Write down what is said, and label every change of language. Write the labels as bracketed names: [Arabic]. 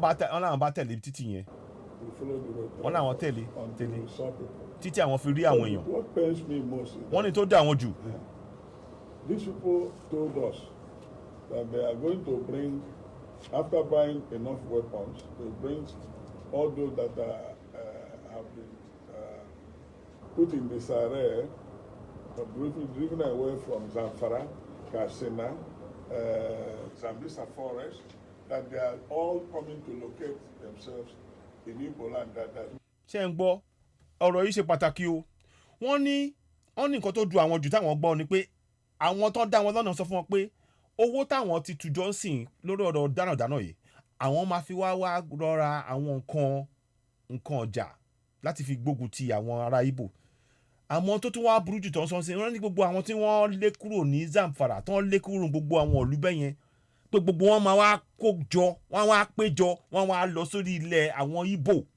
[Yoruba] wọ́n láwọn bá tẹ̀lé títì yẹn. wọ́n láwọn tẹ̀lé títí àwọn fi rí àwọn èèyàn. wọ́n ní tó dá àwọn jù. [English] These people told us that they are going to bring, after buying enough weapons, they bring all those that have been put in disarray, driven away from Zamfara, Katsina, Zambisa forest, that they are all coming to locate themselves in Igbo land. [Yoruba] ṣé ń gbọ́ ọ̀rọ̀ yìí ṣe pàtàkì o wọ́n ní nǹkan tó du àwọn jù táwọn gbọ́ ni pé àwọn tó dá wọn lọ́nà sọ fún wọn pé owó táwọn ti tùjọ́ ń sìn lórí ọ̀rọ̀ dánadáná yìí àwọn máa fi wá rọra àwọn nǹkan ọjà láti fi gbógun ti àwọn ará Ìgbò àmọ́ tó tún wá burú jù tó ń sọ sí wọ́n ní gbogbo àwọn tí wọ́n lé kúrò ní Zamfara tó ń lé kúrò gbogbo àwọn ìlú bẹ́yẹn pé gbogbo wọn máa wá kó jọ wọ́n wá péjọ wọ́n wá lọ sórí ilẹ̀ àwọn Ìgbò